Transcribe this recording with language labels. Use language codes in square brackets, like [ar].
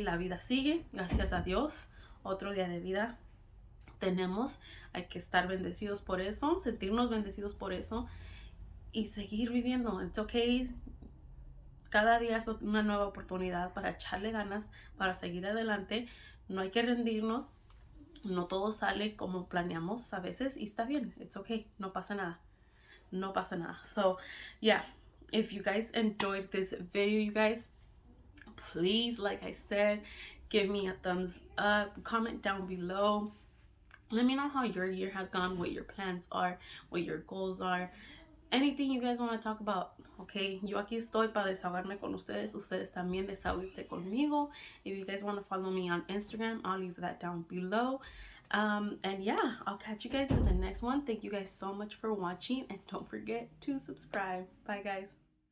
[es] La vida sigue, gracias a Dios. Otro día de vida tenemos, hay que estar bendecidos por eso, sentirnos bendecidos por eso y seguir viviendo. [en] It's okay. [es] Cada día es una nueva oportunidad para echarle ganas, para seguir adelante. No hay que rendirnos. No todo sale como planeamos a veces y está bien. [en] It's okay. [es] No pasa nada. No pasa nada. [en] So yeah, if you guys enjoyed this video, you guys, please, like I said, give me a thumbs up, comment down below. Let me know how your year has gone, what your plans are, what your goals are, anything you guys want to talk about, okay? [es] Yo aquí estoy para desahogarme con ustedes. Ustedes también desahóguense conmigo. [en] If you guys want to follow me on Instagram, I'll leave that down below. And yeah, I'll catch you guys in the next one. Thank you guys so much for watching, and don't forget to subscribe. Bye, guys.